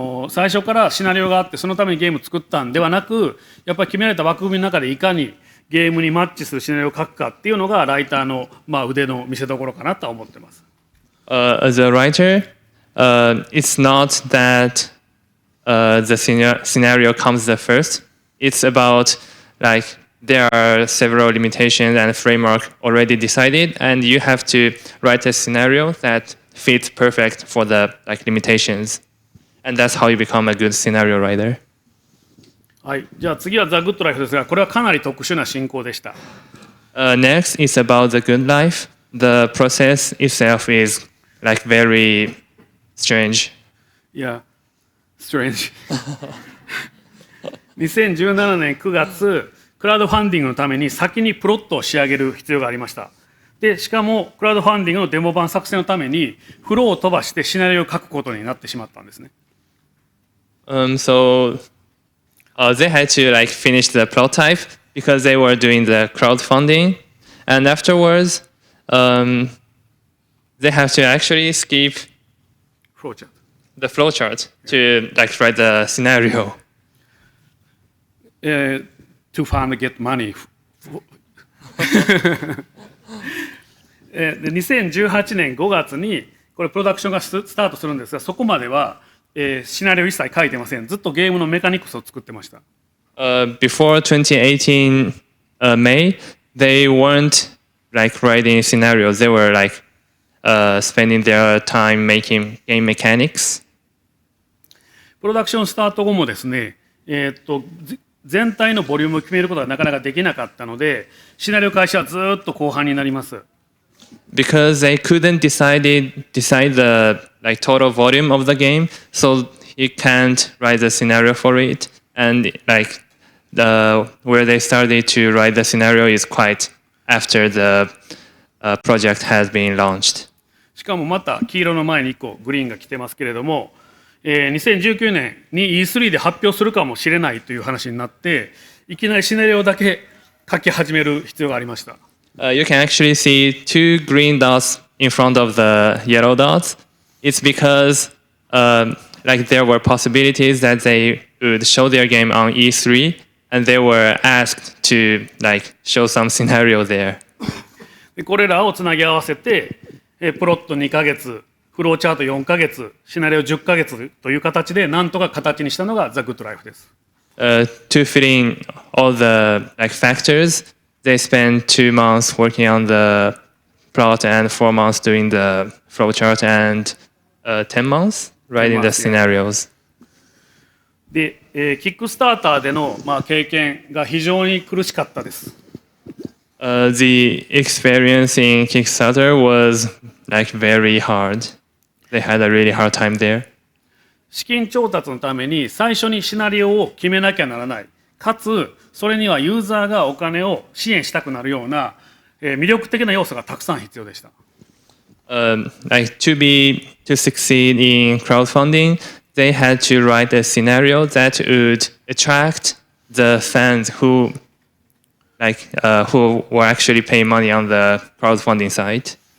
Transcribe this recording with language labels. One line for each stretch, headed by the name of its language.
Japanese: 最初からシナリオがあってそのためにゲームを作ったんではなく、やっぱり決められた枠組みの中でいかにゲームにマッチするシナリオを書くかっていうのがライターの、腕の見せ所かなとは思ってます。
English: As a writer, it's not that the scenario comes the first. It's about like there are several limitations and framework already decided, and you have to write a scenario that fits perfect for the like limitations, and that's how you become a good scenario writer.
Japanese: はい、じゃあ次は The Good Life ですが、これはかなり特殊な進行でした。
English: Next is about the good life. The process itself is like very strange. Yeah, strange.
Japanese: 2017年9月、クラウドファンディングのために先にプロットを仕上げる必要がありました。で、しかもクラウドファンディングのデモ版作成のためにフローを飛ばしてシナリオを書くことになってしまったんですね。
English: They had to like finish the prototype because they were doing the crowdfunding, and afterwards, they have to actually skip the flowchart to like write the scenario. To fund get money.
Japanese: で2018年5月にこれプロダクションがスタートするんですが、そこまではシナリオ一切書いてません。ずっとゲームのメカニクスを作ってました。
English: Before 2018 May, they weren't like writing scenarios. They were like spending their time making game mechanics.
Japanese: プロダクションスタート後もですね、全体のボリュームを決めることがなかなかできなかったので、シナリオ開始はずっと後半になります。
English: Because they couldn't decide the like total volume of the game, so you can't write the scenario for it. And like where they started to write the scenario is quite after the project has been launched.
Japanese: しかもまた黄色の前に1個グリーンが来てますけれども、2019年に E3 で発表するかもしれないという話になって、いきなりシナリオだけ書き始める必要がありました。
English: You can actually see two green dots in front of the yellow dots. It's because like there were possibilities that they would show their game on E3, and they were asked to like show some scenario there.
Japanese: これらをつなぎ合わせて、プロット2ヶ月、フローチャート4ヶ月、シナリオ10ヶ月という形でなんとか形にしたのが The Good Life です。
English: To fit in all the like factors, they spent 2 months working on the plot and 4 months doing the flowchart and 10 months writing the scenarios.
Japanese: で、キックスターターでの、経験が非常に苦しかったです。
English: The experience in Kickstarter was like very hard. They had a really hard time there.
Japanese: 資金調達のために最初にシナリオを決めなきゃならない。かつそれにはユーザーがお金を支援したくなるような、魅力的な要素がたくさん必要でした。
English: Like to succeed in crowdfunding, they had to write a scenario that would attract the fans who were actually paying money on the crowdfunding site.